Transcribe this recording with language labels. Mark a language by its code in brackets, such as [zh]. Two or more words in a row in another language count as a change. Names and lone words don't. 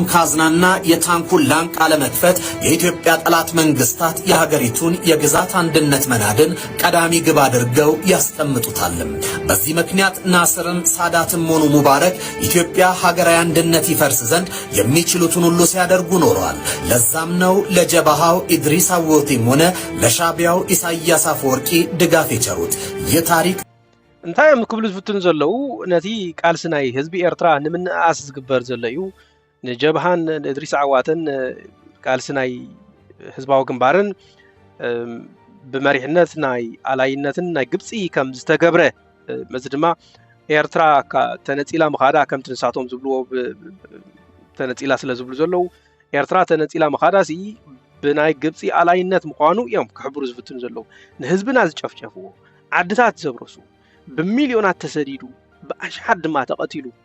[am] ካዝናና የታንኩን ላንቃ ለመክፈት የኢትዮጵያ ጠላት መንግስታት የሀገሪቱን የግዛት አንድነት መናድን ቀዳሚ ግብ አድርገው ያስቀምጡታልም በዚህ ምክንያት ናስርም ሳዳትም ሆኑ ሙባረክ ኢትዮጵያ ሀገራዊ አንድነት ይፈርስ ዘንድ የሚችሉትን ሁሉ ሲያደርጉ ኖረዋል ለዛም ነው ለጀባሃው ኢድሪስ አወቴም ሆነ ለሻቢያው ኢሳያስ አፈወርቂ ድጋፍ የቸሩት የታሪክ [ti] እንታይ ክብሉ ዝፍትን ዘለው ነቲ ቃልሲ ናይ ህዝቢ ኤርትራ ንምንኣስ ዝግበር ዘሎ እዩ ንጀብሃን ኢድሪስ አዋተን ቃልሲ ናይ ህዝባዊ ግንባርን ብመሪሕነት ናይ አላይነትን ናይ ግብፂ ከም ዝተገብረ መዚ ድማ ኤርትራ ተነፂላ ምኻዳ ከም ትንሳቶም ዝብልዎ ተነፂላ ስለ ዝብሉ ዘለው ኤርትራ ተነፂላ ምኻዳሲ ብናይ ግብፂ አላይነት ምዃኑ እዮም ክሕብሩ ዝፍትን ዘለው ንህዝብና ዝጨፍጨፍዎ ዓድታት ዘብረሱ በሚሊዮናት ተሰዲዱ በአሽሓት ድማ ተቀቲሉ